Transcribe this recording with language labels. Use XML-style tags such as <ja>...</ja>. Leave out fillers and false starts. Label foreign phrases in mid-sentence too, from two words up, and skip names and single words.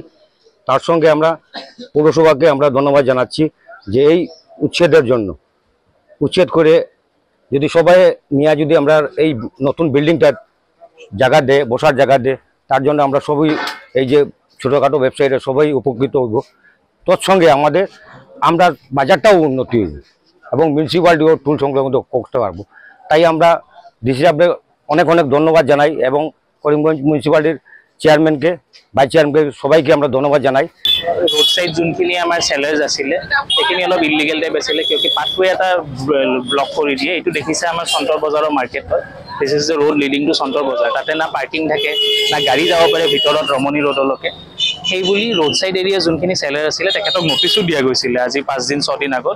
<bn>তার সঙ্গে আমরা পৌরসভাকে আমরা ধন্যবাদ জানাচ্ছি যে এই উচ্ছেদের জন্য, উচ্ছেদ করে যদি সবাই নিয়ে যদি আমরা এই নতুন বিল্ডিংটার জায়গা দেয়, বসার জায়গা দেয়, তার জন্য আমরা সবই এই যে ছোটোখাটো ব্যবসায়ীরা সবাই উপকৃত হইব। তৎসঙ্গে আমরা বাজারটাও উন্নতি হইব এবং মিউনিসিপ্যালিটিও টুল সংলগ্ন করতে পারবো। তাই আমরা ডিসি সাহেবকে অনেক ধন্যবাদ জানাই এবং করিমগঞ্জ মিউনিসিপ্যালিটির চেয়ারম্যানকে, ভাইস চেয়ারম্যানকে, সবাইকে আমরা ধন্যবাদ জানাই।</bn> <en>road side</en> <as>যোনখিনি আমাৰ চেলাৰ্ছ আছিলে সেইখিনি অলপ</as> <en>illegal type</en> <as>আছিলে, কিয় পাথৱে এটা ব্লক কৰি দিয়ে। এইটো দেখিছে আমাৰ চন্তৰ বজাৰৰ মাৰ্কেট হয়।</as> <en>this is the road leading to Chontor Bazar.</en> <as>তাতে না পাৰ্কিং থাকে, না গাড়ী যাব পাৰে ভিতৰত ৰমণী ৰোডলৈকে। সেইবুলি</as> <en>road side area</en> <as>যোনখিনি চেলাৰ আছিলে তেখেতক নটিছো দিয়া গৈছিলে আজি 5 দিন 6 দিন আগত।</as>